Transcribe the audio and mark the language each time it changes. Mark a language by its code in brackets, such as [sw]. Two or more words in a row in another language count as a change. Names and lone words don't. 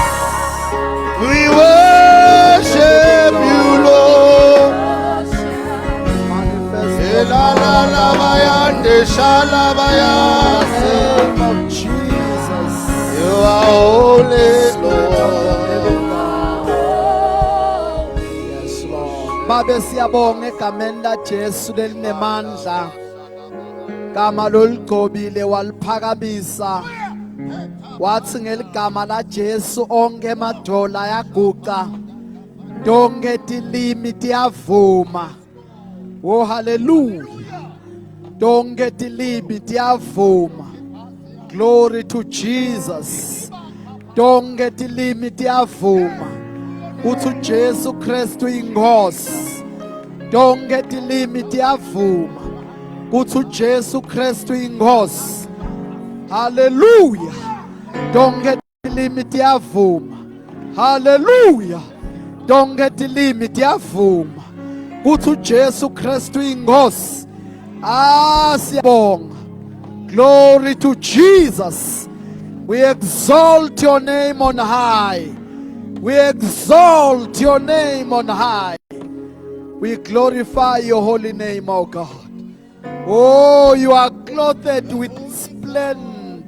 [en] We worship you, Lord. Manifest La your la power la now. bayande In shalabaya. the name of Jesus. You are holy, Spirit of the living Lord. God. Yes, Lord. [ss] Babe siyabonga egameni laJesu lelinemandla. Gama loligcobile waliphakamisa. Wathi ngeligama laJesu onke amadola ayaguqa. Donke tilimi tiyavuma. [en] Oh hallelujah. [ss] Donke tilimi tiyavuma. [en] Glory to Jesus. [ss] Donke tilimi tiyavuma. Uthi uJesu Kristu inkosi. Donke tilimi tiyavuma. Uthi uJesu Kristu inkosi. Hallelujah. Donke tilimi tiyavuma. Hallelujah. Donke tilimi tiyavuma. Uthi uJesu Kristu inkosi. Siyabonga. [en] Glory to Jesus. We exalt your name on high. We exalt your name on high. We glorify your holy name, O God. Oh, you are clothed with splendor.